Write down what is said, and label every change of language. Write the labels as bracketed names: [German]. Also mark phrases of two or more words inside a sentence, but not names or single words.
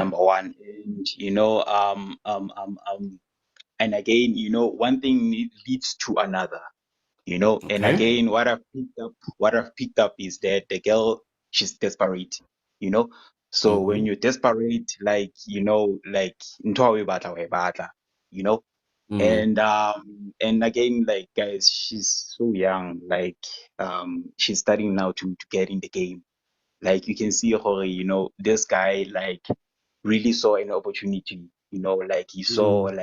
[English] number one, and and again, one thing leads to another. And Okay. again, what I've picked up is that the girl, she's desperate. you know so when Mm-hmm. you're desperate, like into a way [Southern Sotho] batla wa e batla, [English] you know Mm, and again, like, guys, she's so young, like, she's starting now to get in the game. Like, you can see her, this guy, like, really saw an opportunity, like he saw, mm,